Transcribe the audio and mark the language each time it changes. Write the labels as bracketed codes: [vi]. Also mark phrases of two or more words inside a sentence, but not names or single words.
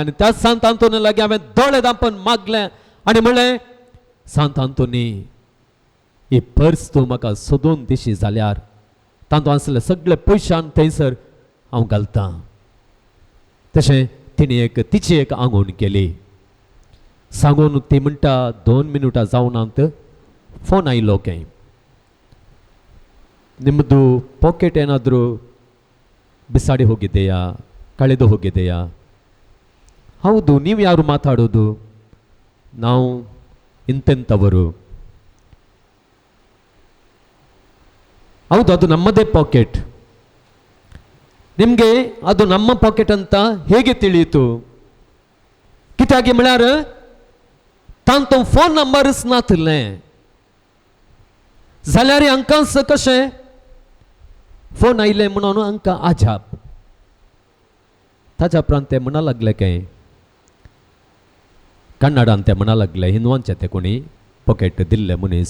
[kok] आनी त्या सांत आंतोनी लागी हांवें दोळे धांपून मागलें आनी म्हणलें, सांत आंतोनी ही पर्स तूं म्हाका सोदून दिशी जाल्यार तांतूं आसले सगळे पयशान थंयसर हांव घालतां. तशें तिणें तिची एक आंगवण केली. सांगून ती म्हणटा 2 मिनटां जावनांत फोन आयलो खंय. [kn] ನಿಮ್ಮದು ಪಾಕೆಟ್ ಏನಾದರೂ ಬಿಸಾಡಿ ಹೋಗಿದೆಯಾ, ಕಳೆದು ಹೋಗಿದೆಯಾ? ಹೌದು, ನೀವು ಯಾರು ಮಾತಾಡೋದು? ನಾವು ಇಂತೆಂಥವರು. ಹೌದು, ಅದು ನಮ್ಮದೇ ಪಾಕೆಟ್. ನಿಮಗೆ ಅದು ನಮ್ಮ ಪಾಕೆಟ್ ಅಂತ ಹೇಗೆ ತಿಳಿಯಿತು? [kok] कित्याक म्हळ्यार तांतो फोन नंबरच नासलें जाल्यार हांकांच कशें फोन आयले म्हणून हांकां आजाप. ताच्या उपरांत ते म्हणा लागले काय, कन्नडान ते म्हणा लागले, हिंदवांचे ते कोणी पॉकेट दिल्ले मनीस.